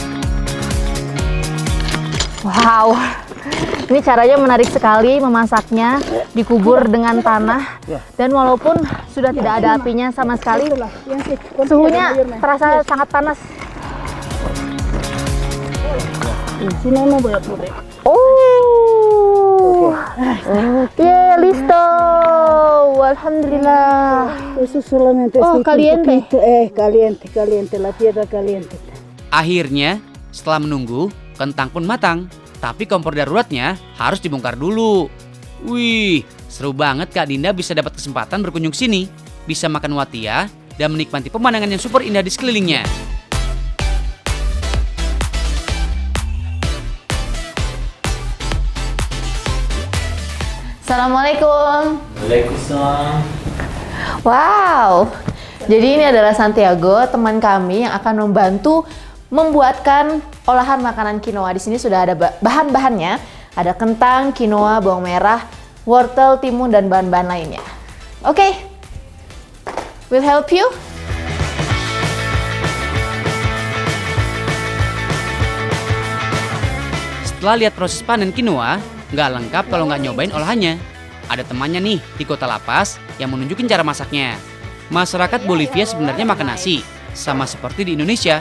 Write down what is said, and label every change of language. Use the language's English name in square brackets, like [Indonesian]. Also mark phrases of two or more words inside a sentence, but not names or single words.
[Indonesian] Wow, ini caranya menarik sekali memasaknya, dikubur dengan tanah. Dan walaupun sudah tidak ada apinya sama sekali, suhunya terasa sangat panas. [Spanish] Oh, ya listo, alhamdulillah. Eso solamente Oh, caliente. caliente, la piedra caliente. [Indonesian] Akhirnya, setelah menunggu, kentang pun matang. Tapi kompor daruratnya harus dibongkar dulu. Wih, seru banget Kak Dinda bisa dapat kesempatan berkunjung sini. Bisa makan watia dan menikmati pemandangan yang super indah di sekelilingnya. Assalamualaikum. Waalaikumsalam. Wow. Jadi ini adalah Santiago, teman kami yang akan membantu membuatkan olahan makanan quinoa. Di sini sudah ada bahan-bahannya. Ada kentang, quinoa, bawang merah, wortel, timun, dan bahan-bahan lainnya. Oke. [English] We'll help you. [Indonesian] Setelah lihat proses panen quinoa, nggak lengkap kalau nggak nyobain olahannya. Ada temannya nih di Kota La Paz yang menunjukin cara masaknya. Masyarakat Bolivia sebenarnya makan nasi, sama seperti di Indonesia.